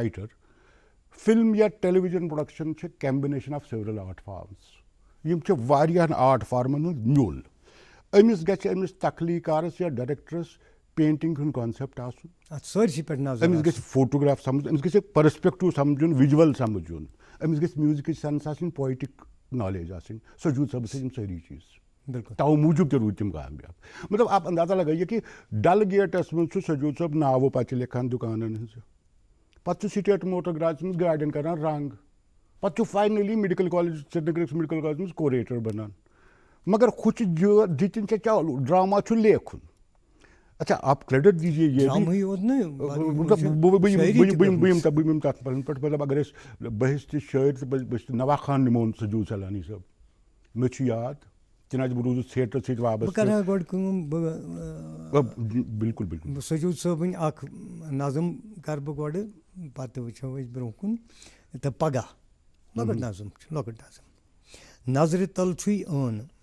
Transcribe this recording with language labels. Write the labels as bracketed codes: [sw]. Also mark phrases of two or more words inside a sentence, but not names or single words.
[ks] رایٹر فِلم یا [en] television production [ks] چھِ [en] combination of several art forms [ks] یِم چھِ واریاہن آرٹ فارمن ہُنٛد میوٗل أمِس گژھِ أمِس تخلیٖقارس یا ڈایریکٹرس پینٹنگ ہُنٛد کانسیپٹ آسُن أمِس گژھِ فوٹوگراف سمجھ أمِس گژھِ پٔرسپیکٹِو سمجھُن وِجول سمجھُن أمِس گژھِ میوٗزکٕچ سینس آسٕنۍ [en] poetic knowledge [ks] آسٕنۍ سجوٗد صٲبس ٲسۍ یِم سٲری چیٖز تو موٗجوٗب تہِ روٗدۍ تِم کامیاب مطلب [ur] آپ اندازہ لگٲیِو [ks] کہِ ڈل گیٹس منٛز چھُ سجوٗد صٲب ناوٕ پتہٕ لیکھان دُکانن ہٕنٛزٕ پتہٕ چھُ [en] state motor [ks] گراجس منٛز گاڑٮ۪ن کران رنٛگ پتہٕ چھُ فاینلی [en] medical college [ks] سرینگرس میڈِکل کالیجس منٛز کوریٹر بنان مگر ہُہ چھِ دِتِنۍ ژےٚ چالو ڈرٛاما چھُ لیکھُن اچھا [ur] آپ کریڈٹ دیجیے [ks] بہٕ یِمہٕ تتھ پٮ۪ٹھ مطلب اگر أسۍ بہٕ چھُس تہِ شٲعر تہٕ بہٕ چھُس نوا خان نِمون سجوٗد سالانی صٲب مےٚ چھُ یاد چنانچہ بہٕ روٗدُس تھیٹرس سۭتۍ وابستہٕ بِلکُل بِلکُل سجوٗد صٲبٕنۍ اکھ نظم کرٕ بہٕ گۄڈٕ پتہٕ وٕچھو أسۍ برونٛہہ کُن تہٕ پگاہ لۄکٕٹ نظم چھِ لۄکٕٹ نظم نظرِ تل چھُے ٲنہٕ